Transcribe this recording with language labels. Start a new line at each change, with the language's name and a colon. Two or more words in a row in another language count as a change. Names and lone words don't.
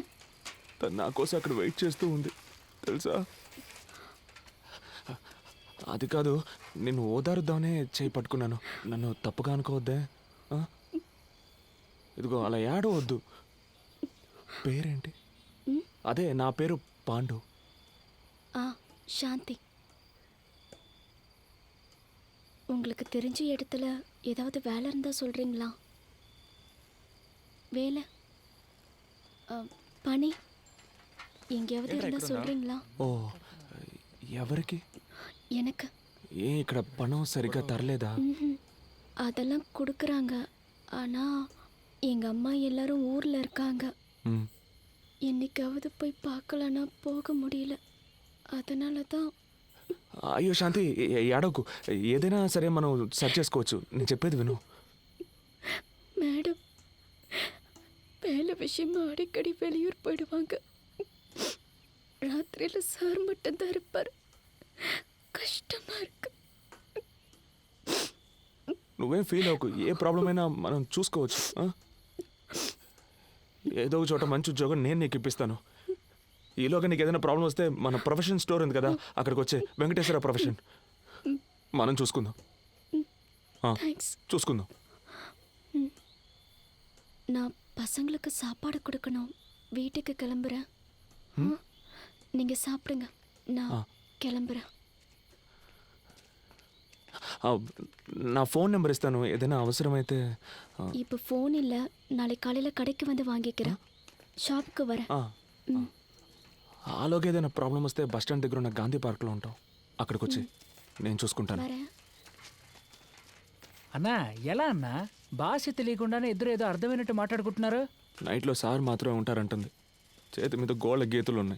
Telugu: తను నా కోసం అక్కడ వెయిట్ చేస్తూ ఉంది తెలుసా. అది కాదు, నిన్ను ఓదారుద్దామనే చేయి పట్టుకున్నాను. నన్ను తప్పుగా అనుకోవద్దే. ఇదిగో అలా ఏడవద్దు. పేరేంటి? అదే నా పేరు పాండు.
Tamil: ஆ சாந்தி. உங்களுக்கு தெரிஞ்ச இடத்துல ஏதாவது வேலை இருந்தால் சொல்கிறீங்களா? வேலை పని எங்கேயாவது இருந்தால் சொல்கிறீங்களா?
Telugu: ఓ ఎవరికి?
Tamil: எனக்கு.
Telugu: ఏ ఇక్కడ పణం సరిగ్గా తరలేదా?
Tamil: அதெல்லாம் கொடுக்குறாங்க. ஆனால் எங்கள் அம்மா எல்லாரும் ஊரில் இருக்காங்க. என்னைக்காவது போய் பார்க்கலன்னா போக முடியல. அதனால தான்.
Telugu: అయ్యో శాంతి ఏడవకు, ఏదైనా సరే మనం సెర్చ్ చేసుకోవచ్చు. నేను చెప్పేది విను.
Tamil: மேடம் வேலை விஷயமா அடிக்கடி வெளியூர் போயிடுவாங்க. ராத்திரியில் சார் மட்டும்தான் இருப்பார். కష్టమా இருக்கு.
Telugu: నువ్వేం ఫీల్ అవ్వకు, ఏ ప్రాబ్లం అయినా మనం చూసుకోవచ్చు. ఏదో ఒక చోట మంచి ఉద్యోగం నేను నీకు ఇప్పిస్తాను. ఈలోగా నీకు ఏదైనా ప్రాబ్లం వస్తే మన ప్రొఫెషన్ స్టోర్ ఉంది కదా, అక్కడికి వచ్చే వెంకటేశ్వర ప్రొఫెషన్ మనం చూసుకుందాం. చూసుకుందాం.
Tamil: நான் பசங்களுக்கு சாப்பாடு கொடுக்கணும். வீட்டுக்கு கிளம்புறேன். நீங்கள் சாப்பிடுங்க, நான் கிளம்புறேன்.
Telugu: నా ఫోన్ నెంబర్ ఇస్తాను, ఏదైనా అవసరమైతే.
Tamil: இப்போ ஃபோன் இல்லை, நாளைக்கு காலையில் கடைக்கு வந்து வாங்கிக்கிறேன். షాప్కి வரேன்.
Telugu: ఆలోగా ఏదైనా ప్రాబ్లం వస్తే బస్ స్టాండ్ దగ్గర ఉన్న గాంధీ పార్క్లో ఉంటాం, అక్కడికి వచ్చి నేను చూసుకుంటాను. అన్నా ఎలా అన్నా? భాష తెలియకుండానే ఇద్దరు ఏదో అర్థమైనట్టు మాట్లాడుకుంటున్నారు. నైట్లో సార్ మాత్రమే ఉంటారంటుంది. చేతి మీద గోళ్ళ గీతులు ఉన్నాయి.